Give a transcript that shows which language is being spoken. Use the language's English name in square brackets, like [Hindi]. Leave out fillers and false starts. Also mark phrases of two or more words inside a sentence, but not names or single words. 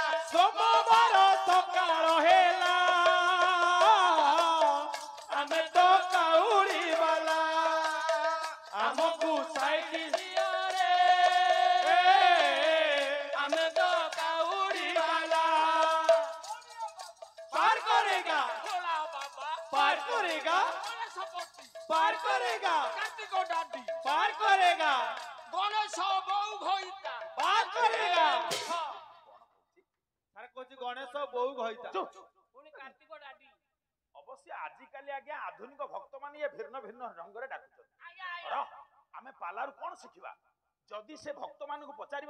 [Odia] ସୋମବାର ସକାଳ ହେଲା ଆମେ ତ କାଉଡ଼ି ବାଲା ଆମକୁ ସାଇଡ୍ ଦିଅ ରେ ଆମେ ତ କାଉଡ଼ି [Hindi] ବାଲା पार करेगा [Odia] ଭୋଳା ବାବା [Hindi] पार करेगा [Odia] ଗଣେଶପତି [Hindi] पार करेगा [Odia] କାର୍ତ୍ତିକ ଡାଡି [Hindi] पार करेगा [Odia] ଗଣେଶ ବୋଉ ଭଇତା [Hindi] पार करेगा [Odia] ସାର୍ କହୁଛି ଗଣେଶ ବୋଉ ଘଇତା ପୁଣି କାର୍ତ୍ତିକ ଡାଡି ଅବଶ୍ୟ ଆଜିକାଲି ଆଜ୍ଞା ଆଧୁନିକ ଭକ୍ତମାନେ ଇଏ ଭିନ୍ନ ଭିନ୍ନ ଢଙ୍ଗରେ ଡାକୁଛନ୍ତି ଆମେ ପାଲାରୁ କଣ ଶିଖିବା ଯଦି ସେ ଭକ୍ତମାନଙ୍କୁ ପଚାରିବ